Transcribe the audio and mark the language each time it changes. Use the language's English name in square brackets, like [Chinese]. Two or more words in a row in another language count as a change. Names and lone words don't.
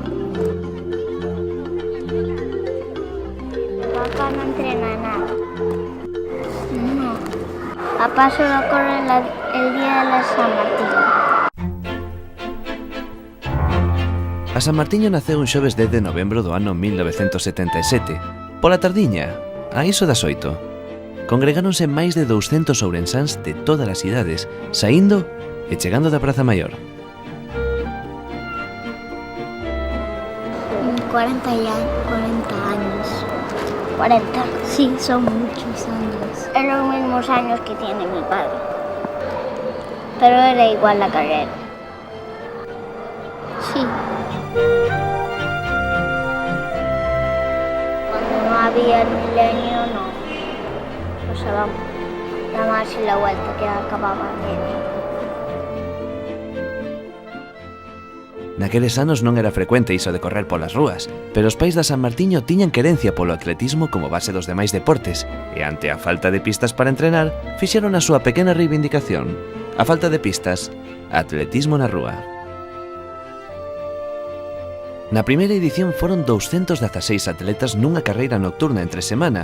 [Spanish] Papá no entrena nada. No. Papá solo corre el día de la San Martín. [Galician] A San Martiño naceu un xoves 10 de novembro do ano 1977. Pola tardiña, a iso das 8. Congregáronse máis de 200 ourensáns de todas as idades, saindo e chegando da Praza Maior. [Spanish] 40 años. 40. Sí, son muchos años. Es los mismos años que tiene mi padre. Pero era igual la carrera. Sí. Cuando no había el milenio, no. Pasábamos nada más en la vuelta que acababa el milenio. [Galician] Naqueles anos non era frecuente iso de correr polas rúas, pero os pais da San Martiño tiñan querencia polo atletismo como base dos demais deportes, e ante a falta de pistas para entrenar, fixeron a súa pequena reivindicación. A falta de pistas, atletismo na rúa. Na primeira edición foron 216 atletas nunha carreira nocturna entre semana.